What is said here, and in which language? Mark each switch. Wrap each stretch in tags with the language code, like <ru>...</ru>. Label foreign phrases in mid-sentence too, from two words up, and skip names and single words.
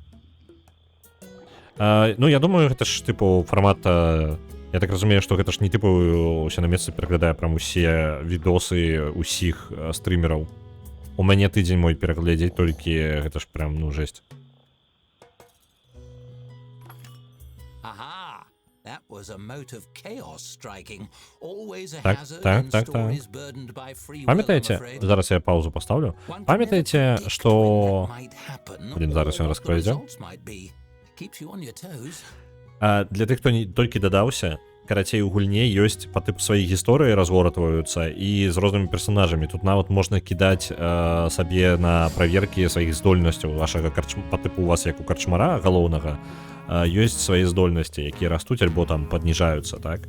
<be>Ну, я думаю, гэта ж, тыпу, фармат... Я так разумею, што гэта ж не тыпу усе на месцы пераглядае прям усе відосы усіх стрымераў. У мяне тыдзень мой пераглядзець толькі, гэта ж прям, ну, жесть.</be> <en>Aha! That was a mote of chaos striking. Always a</en> <be>Так,</be> <en>hazard</en> <be>так,</be> <en>in</en> <be>так, так.</be> <en>stories burdened by free will, I'm</en> <be>Памятаеце,</be> <en>afraid.</en> <be>зараз я паузу пастаўлю.</be> <en>One can</en> <be>Памятаеце,</be> <en>never predict</en> <be>што...</be> <en>when that might happen</en> <be>Блін, зараз</be> <en>or</en> <be>ён</be> <en>what the</en> <be>раскрызе.</be> <en>results might be. Keeps you on your toes.</en> <be>Для тых, хто толькі дадаўся, карацей, у гульне ёсць па тыпу свае гісторыі разгортваюцца і з рознымі персонажамі. Тут нават можна кідаць сабе на праверкі сваіх здольнасцяў вашага па тыпу у вас, як у карчмара галоўнага, ёсць свае здольнасці, якія растуць альбо там падніжаюцца, так?</be>